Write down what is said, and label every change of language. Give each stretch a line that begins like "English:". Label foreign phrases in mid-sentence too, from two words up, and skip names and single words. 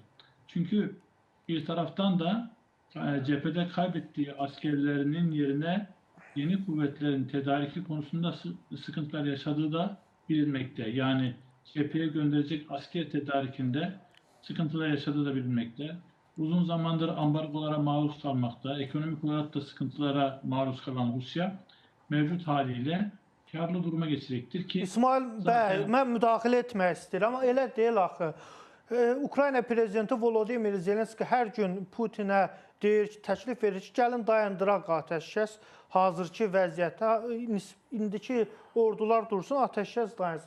Turkish: Çünkü bir taraftan da cephede kaybettiği askerlerinin yerine yeni kuvvetlerin tedariki konusunda sıkıntılar yaşadığı da bilinmekte. Yani cepheye gönderecek asker tedarikinde sıkıntılar yaşadığı da bilinmekte. Uzun zamandır ambargolara maruz kalmakta, ekonomik olarak da sıkıntılara maruz kalan Rusya mevcut haliyle karlı duruma geçecektir ki
Azerbaijani: İsmail bəy, mən müdaxilə etmək istəyirəm, amma elə deyil axı. Ukrayna prezidenti Volodimir Zelenski hər gün Putinə deyir ki, təklif verir ki, gəlin dayandıraq atəşkəs hazırki vəziyyətdə, indiki ordular dursun, atəşkəs dayansın.